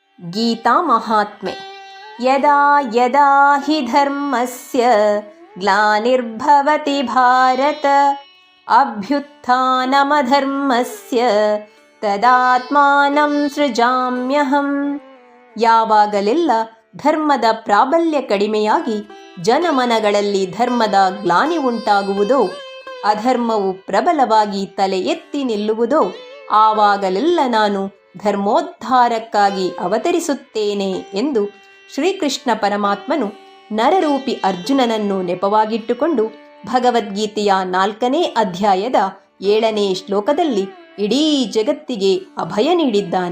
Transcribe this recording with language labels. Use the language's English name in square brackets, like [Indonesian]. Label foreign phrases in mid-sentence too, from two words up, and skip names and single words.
[Kannada] ಗೀತಾ ಮಹಾತ್ಮೆ. [Sanskrit] ಯದಾ ಯದಾ ಹಿ ಧರ್ಮಸ್ಯ ಗ್ಲಾನಿರ್ಭವತಿ ಭಾರತ ಅಭ್ಯುತ್ಥಾನಮಧರ್ಮಸ್ಯ ತದಾತ್ಮಾನಂ ಸೃಜಾಮ್ಯಹಂ. [Kannada] ಯಾವಾಗಲೆಲ್ಲ ಧರ್ಮದ ಪ್ರಾಬಲ್ಯ ಕಡಿಮೆಯಾಗಿ ಜನಮನಗಳಲ್ಲಿ ಧರ್ಮದ ಗ್ಲಾನಿ ಉಂಟಾಗುವುದೋ, ಅಧರ್ಮವು ಪ್ರಬಲವಾಗಿ ತಲೆ ಎತ್ತಿ ನಿಲ್ಲುವುದೋ, ಆವಾಗಲೆಲ್ಲ ನಾನು ಧರ್ಮೋದ್ಧಾರಕ್ಕಾಗಿ ಅವತರಿಸುತ್ತೇನೆ ಎಂದು ಶ್ರೀಕೃಷ್ಣ ಪರಮಾತ್ಮನು ನರರೂಪಿ ಅರ್ಜುನನನ್ನು ನೆಪವಾಗಿಟ್ಟುಕೊಂಡು ಭಗವದ್ಗೀತೆಯ 4ನೇ ಅಧ್ಯಾಯದ 7ನೇ ಶ್ಲೋಕದಲ್ಲಿ ಇಡೀ ಜಗತ್ತಿಗೆ ಅಭಯ ನೀಡಿದ್ದಾನೆ.